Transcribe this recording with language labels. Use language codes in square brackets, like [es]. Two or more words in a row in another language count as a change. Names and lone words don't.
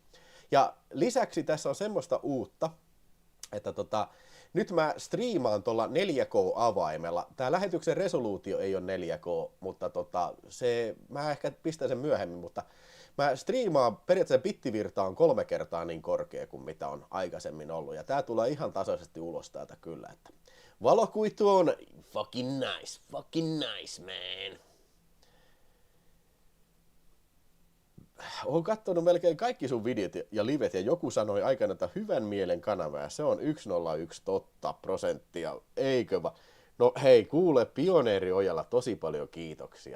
[fi] Ja lisäksi tässä on semmoista uutta, että nyt mä striimaan tuolla 4K-avaimella. Tää lähetyksen resoluutio ei ole 4K, mutta mä ehkä pistän sen myöhemmin, mutta mä striimaan, periaatteessa bittivirta on 3 kertaa niin korkea kuin mitä on aikaisemmin ollut. Ja tää tulee ihan tasaisesti ulos täältä kyllä. Että valokuitu on [en] fucking nice man. [fi] Oon kattonut melkein kaikki sun videot ja livet ja joku sanoi aikana, että hyvän mielen kanava ja se on 101 totta prosenttia, eikö va? No hei, kuule Pioneeri Ojalla tosi paljon kiitoksia.